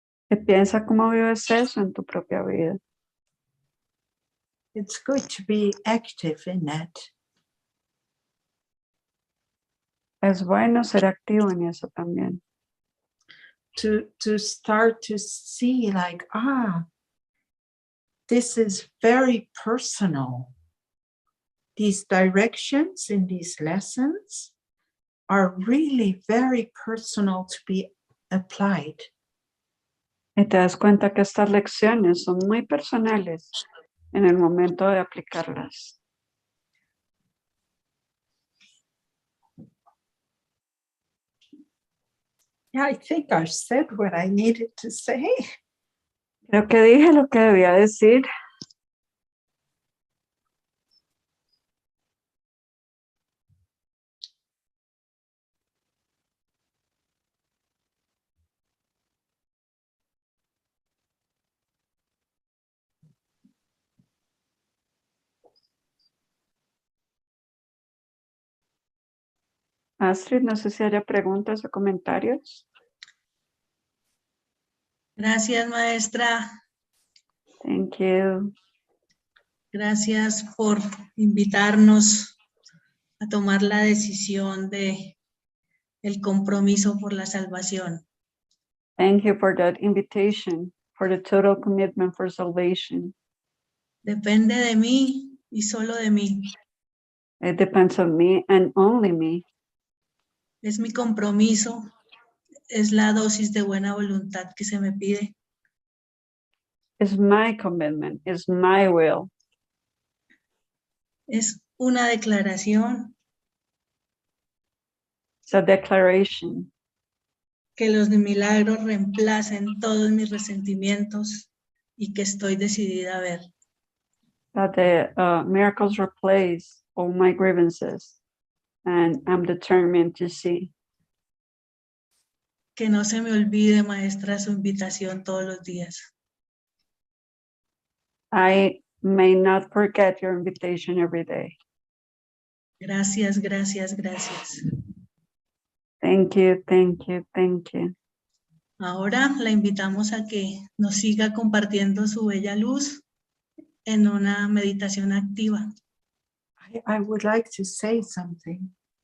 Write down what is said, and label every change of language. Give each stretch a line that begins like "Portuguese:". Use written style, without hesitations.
Spanish: Que piensa cómo vives eso en tu propia vida.
English: It's good to be active in that.
Spanish: Es bueno ser activo en eso también.
English: To start to see, like, this is very personal. These directions in these lessons are really very personal to be applied.
Spanish: Y te das cuenta que estas lecciones son muy personales en el momento de aplicarlas.
English: Yeah, I think I said what I needed to say.
Spanish: Creo que dije lo que debía decir. Astrid, no sé si haya preguntas o comentarios. Gracias, maestra.
English: Thank you.
Spanish: Gracias por invitarnos a tomar la decisión de el compromiso por la salvación.
English: Thank you for that invitation, for the total commitment for salvation.
Spanish: Depende de mí y solo de mí.
English: It depends on me and only me.
Spanish: Es mi compromiso, es la dosis de buena voluntad que se me pide.
English: It's my commitment, it's my will.
Spanish: Es una declaración
English: It's a declaration
Spanish: que los milagros reemplacen todos mis resentimientos y que estoy decidida a ver.
English: that the miracles replace all my grievances, and I'm determined to see.
Spanish: Que no se me olvide, maestra, su invitación todos los días.
English: I may not forget your invitation every day.
Spanish: Gracias, gracias, gracias.
English: Thank you, thank you, thank you.
Spanish: Ahora la invitamos a que nos siga compartiendo su bella luz en una meditación activa.
English: I would like to say something.